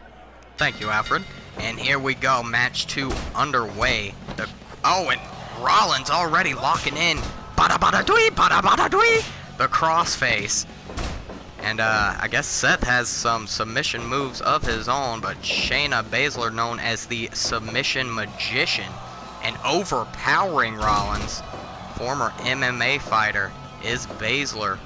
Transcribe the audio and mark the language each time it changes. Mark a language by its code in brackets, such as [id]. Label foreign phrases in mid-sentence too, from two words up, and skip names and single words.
[en] Thank you, Alfred. And here we go, match 2 underway. And Rollins already locking in. Bada bada dwee, bada bada dwee. The crossface. And I guess Seth has some submission moves of his own, but Shayna Baszler, known as the Submission Magician, and overpowering Rollins, former MMA fighter, is Baszler.